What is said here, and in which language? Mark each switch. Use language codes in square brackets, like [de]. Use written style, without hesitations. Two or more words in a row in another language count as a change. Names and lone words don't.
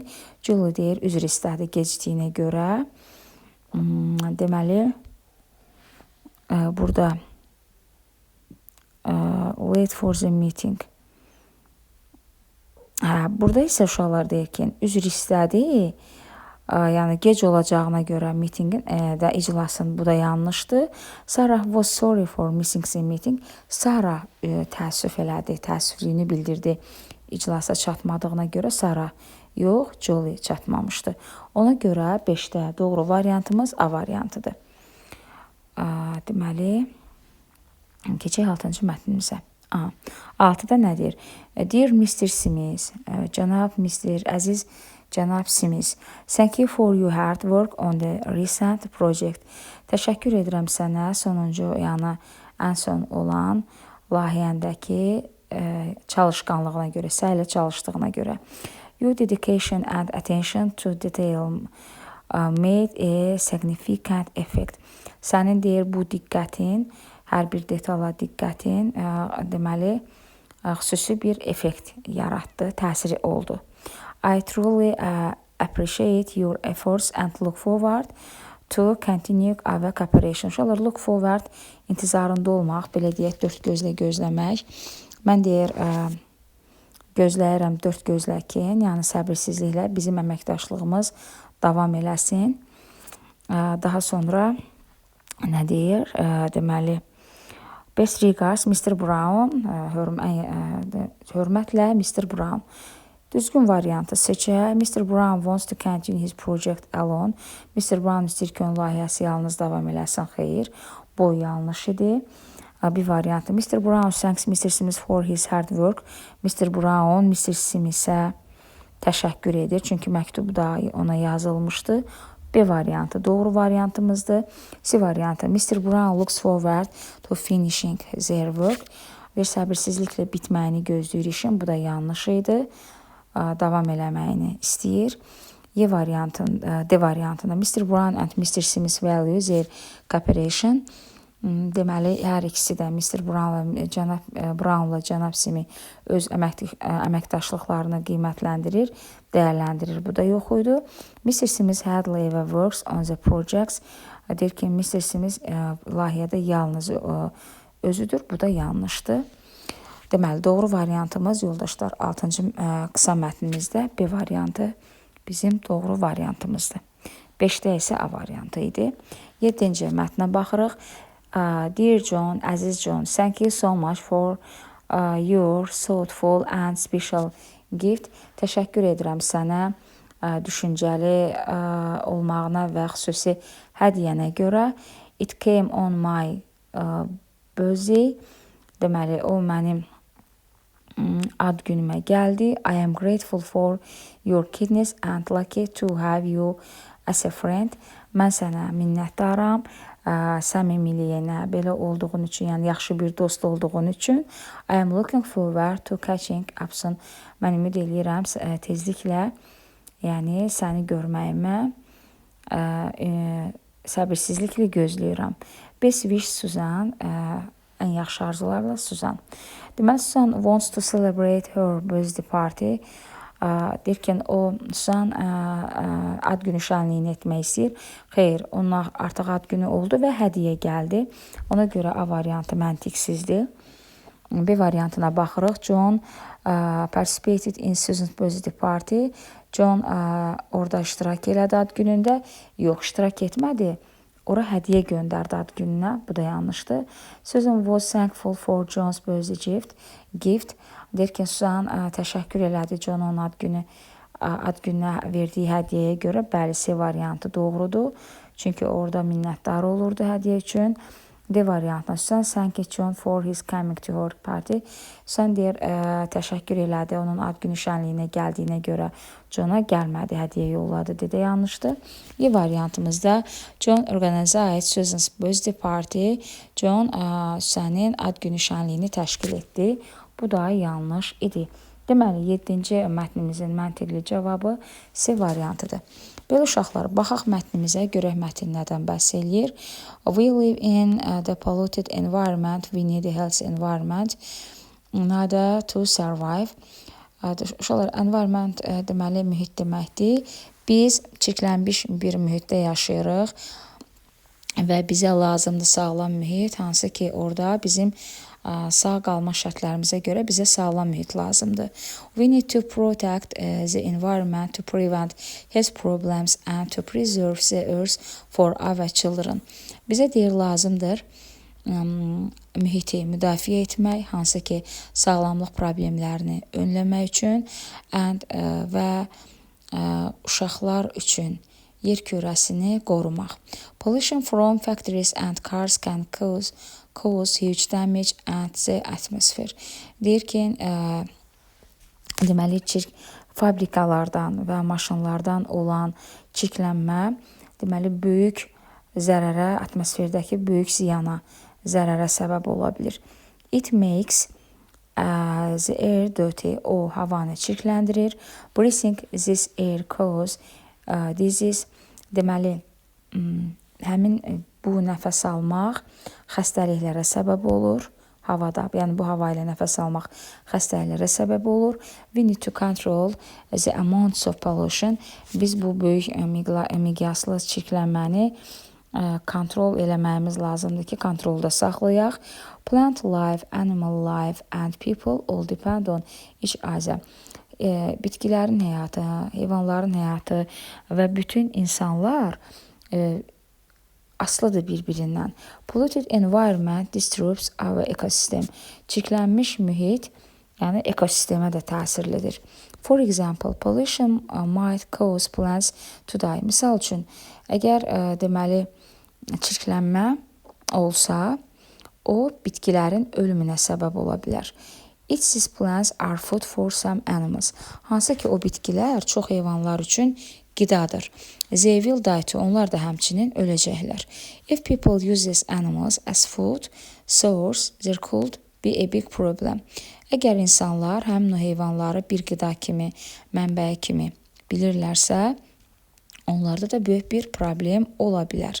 [az] Julie deyir, üzr istədi gecikdiyinə görə. Deməli, burada [en] late for the meeting. [az] Burada isə uşaqlar deyir ki, üzr istədi, yəni gec olacağına görə mitingin də iclasın, bu da yanlışdır. [en] Sarah was sorry for missing the meeting. [az] Sarah təəssüf elədi, təəssüflüyünü bildirdi iclasa çatmadığına görə. Sarah yox, Julie çatmamışdı. Ona görə 5-də doğru variantımız A variantıdır. Deməli, keçək 6-cı mətnimizə. 6-da nə deyir? [en] Dear Mr. Smith, [az] cənab Mr. Əziz cənab [en] Smith, thank you for your hard work on the recent project. [az] Təşəkkür edirəm sənə sonuncu, yəni ən son olan layihəndəki çalışqanlığına görə, səylə çalışdığına görə. [en] Your dedication and attention to detail made a significant effect. [az] Sənin deyir bu diqqətin, hər bir detala diqqətin deməli xüsusi bir effekt yaratdı, təsiri oldu. [en] I truly appreciate your efforts and look forward to continue our cooperation. [az] Uşaqlar, [en] look forward [az] intizarında olmaq, belə deyək, dörd gözlə gözləmək. Mən deyir, gözləyirəm dörd gözlə ki, yəni səbirsizliklə bizim əməkdaşlığımız davam eləsin. Daha sonra nə deyir? Deməli, [en] best regards Mr. Brown, [az] hörmətlə Mr. Brown. Düzgün variantı seçək. [en] Mr. Brown wants to continue his project alone. [az] Mr. Brown istəyir ki, onun layihəsi yalnız davam eləsin. Xeyr, bu yanlış idi. Bir variantı. [en] Mr. Brown thanks Mr. Smith for his hard work. Mr. Brown Mr. [az] Smith'ə təşəkkür edir. Çünki məktubda ona yazılmışdı. B variantı doğru variantımızdır. C variantı. [en] Mr. Brown looks forward to finishing their work. [az] Bir səbirsizliklə bitməyini gözləyir işin. Bu da yanlış idi. Davam eləməyini istəyir. D variantında [en] Mr. Brown and Mr. Smith value their cooperation. [az] Deməli, hər ikisi də Mr. Brown və cənab Smith öz əməkdaşlıqlarını qiymətləndirir, dəyərləndirir. Bu da yox idi. [en] Mr. Smith had labor works on the projects. [az] Deyir ki, Mr. Smith layihədə yalnız özüdür. Bu da yanlışdır. Deməli, doğru variantımız, yoldaşlar, 6-cı qısa mətnimizdə B variantı bizim doğru variantımızdır. 5-də isə A variantı idi. 7-ci mətnə baxırıq. [en] Dear John, [az] Əziz John, [en] thank you so much for your thoughtful and special gift. [az] Təşəkkür edirəm sənə düşüncəli olmağına və xüsusi hədiyyənə görə. [en] It came on my birthday. [az] Deməli, o mənim ad günümə gəldi. [en] I am grateful for your kindness and lucky to have you as a friend. [az] Mən sənə minnətdaram. Səmimiliyinə, belə olduğun üçün, yəni yaxşı bir dost olduğun üçün. [en] I am looking forward to catching up soon. [az] Mən ümid eləyirəm tezliklə, yəni səni görməyimə səbirsizliklə gözləyirəm. [en] Best wish [az] Susan, ən yaxşı arzularla Susan. [en] Deməli, Susan wants to celebrate her birthday party. [az] deyir ki, o Susan ad günü şənliyini etmək istəyir. Xeyr, onun artıq ad günü oldu və hədiyyə gəldi. Ona görə A variantı məntiqsizdir. B variantına baxırıq. [en] John participated in Susan's birthday party. [az] John orada iştirak elədi ad günündə. Yox, iştirak etmədi. Ora hədiyyə göndərdi ad gününə. Bu da yanlışdır. [en] Susan was thankful for John's birthday gift. [az] Deyir ki, Susan təşəkkür elədi John onun ad gününə verdiyi hədiyyəyə görə. Bəli, C variantı doğrudur. Çünki orada minnətdar olurdu hədiyyə üçün. D variantına [en] Susan thanked John for his coming to her party. [az] Susan deyir, təşəkkür elədi onun ad günü şənliyinə gəldiyinə görə Johna gəlmədi, hədiyyə yolladı dedə yanlışdır. E variantımızda [en] John organized Susan's birthday party. [az] John Susan'ın ad günü şənliyini təşkil etdi. Bu da yanlış idi. Deməli, 7-ci mətnimizin məntiqli cavabı C variantıdır. Belə uşaqlar, baxaq mətnimizə, görək mətn nədən bəhs eləyir. [en] We live in the polluted environment. We need a healthy environment in order to survive. [az] Uşaqlar, environment deməli mühit deməkdir. Biz çirklənmiş bir mühitdə yaşayırıq və bizə lazımdır sağlam mühit, hansı ki orada bizim sağ qalma şərtlərimizə görə bizə sağlam mühit lazımdır. [en] We need to protect the environment to prevent health problems and to preserve the earth for our children. [az] Bizə deyir lazımdır mühiti müdafiə etmək, hansı ki sağlamlıq problemlərini önləmək üçün və uşaqlar üçün yer kürəsini qorumaq. [en] Pollution from factories and cars can cause huge damage at the atmosphere. [az] Deyir ki, deməli fabrikalardan və maşınlardan olan çirklənmə deməli böyük zərərə, atmosferdəki böyük ziyana, zərərə səbəb ola bilir. [en] It makes the air dirty. [az] O havanı çirkləndirir. [en] Breathing this air cause disease. [az] Deməli, həmin bu nəfəs almaq xəstəliklərə səbəb olur havada. Yəni bu hava ilə nəfəs almaq xəstəliklərə səbəb olur. [en] We need to control the amounts of pollution. [az] Biz bu böyük miqyaslı çirklənməni kontrol eləməyimiz lazımdır ki, kontrolda saxlayaq. [en] Plant life, animal life and people all depend on each other. [az] Bitkilərin həyatı, heyvanların həyatı və bütün insanlar aslıdır bir-birindən. [en] Polluted environment disturbs our ecosystem. [az] Çirklənmiş mühit, yəni ekosistemə də təsirlidir. [en] For example, pollution might cause plants to die. [az] Misal üçün, əgər deməli çirklənmə olsa, o bitkilərin ölümünə səbəb ola bilər. [en] These plants are food for some animals. [az] Hansı ki o bitkilər çox heyvanlar üçün qidadır. [en] They will die too. [az] Onlar da həmçinin öləcəklər. [en] If people use these animals as food source, there could be a big problem. [az] Əgər insanlar həmin o heyvanları bir qida kimi, mənbəyi kimi bilirlərsə, onlarda da böyük bir problem ola bilər.